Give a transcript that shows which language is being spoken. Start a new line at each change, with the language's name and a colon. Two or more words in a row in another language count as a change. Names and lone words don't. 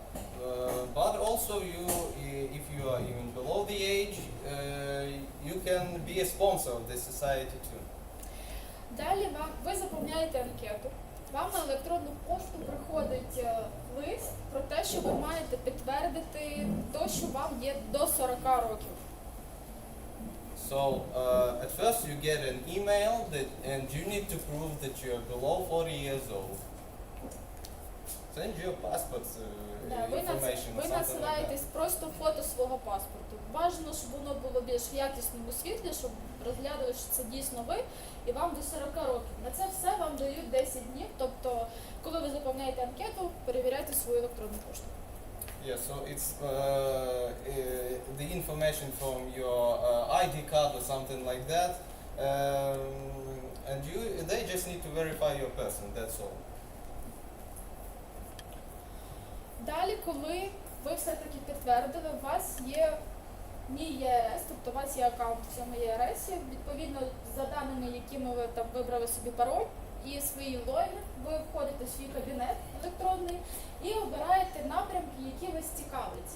English: But also, if you are even below the age, you can be a sponsor of this society too.
Ukrainian: Далі ви заповняєте анкету. Вам на електронну пошту приходить лист про те, що ви маєте підтвердити те, що вам є до 40 років.
English: So at first you get an email and you need to prove that you are below 40 years old. Send your passport information or
Ukrainian: Ви
English: something like
Ukrainian: надсилаєтесь просто фото свого паспорту. Бажано, щоб воно було більш якісному світлі, щоб розглядали, що це дійсно ви, і вам до 40 років. На це все вам дають 10 днів, тобто, коли ви заповняєте анкету, перевіряйте свою електронну пошту.
English: that. Yeah, so it's the information from your ID card or something like that, and they just need to verify your person, that's all.
Ukrainian: Далі, коли ви все-таки підтвердили, у вас є мій ЄРС, тобто у вас є аккаунт в цьому ЄРСі, відповідно за даними, якими ви там вибрали собі пароль і свої логін, ви входите в свій кабінет електронний і обираєте напрямки, які вас цікавлять.